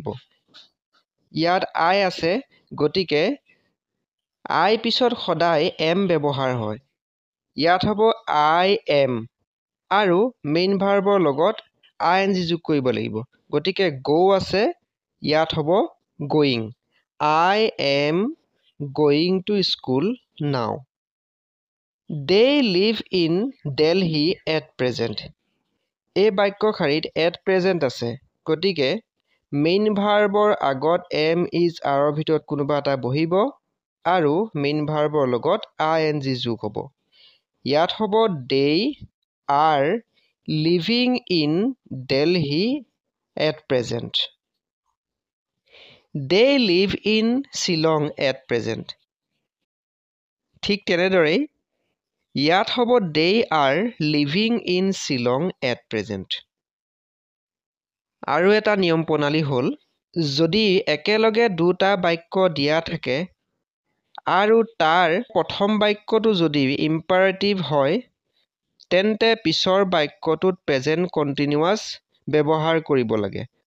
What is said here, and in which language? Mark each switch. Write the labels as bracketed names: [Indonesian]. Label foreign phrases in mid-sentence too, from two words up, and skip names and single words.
[Assamese] ইয়াত I আছে, গতিকে I পিছত সদায় এম ব্যৱহাৰ হয়। ইয়াত হ'ব [English] I am [Assamese] আৰু [English] main verbৰ [Assamese] লগত ING যোগ কৰিব লাগিব। গতিকে go আছে, ইয়াত হ'ব going। [English] I am going to school now। They live in Delhi at present। [Assamese] এই বাক্য শাৰীত [English] at present [Assamese] আছে, গতিকে [English] main verbৰ [Assamese] আগত [English] am is areৰ [Assamese] ভিতৰত কোনোবা এটা বহিব আৰু [English] main verbৰ [Assamese] লগত ING যোগ হ'ব। ইয়াত হ'ব [English] they are living in Delhi at present। They live in Shillong at present। [Assamese] ঠিক তেনেদৰেই ইয়াত হ'ব [English] they are living in Shillong at present। [Assamese] আৰু এটা নিয়ম প্ৰণালী হ'ল যদি একেলগে দুটা বাক্য দিয়া থাকে আৰু তাৰ প্ৰথম বাক্যটো যদি ইম্পাৰেটিভ হয় তেন্তে পিছৰ বাক্যটোত [English] present continuous [Assamese] ব্যৱহাৰ কৰিব লাগে।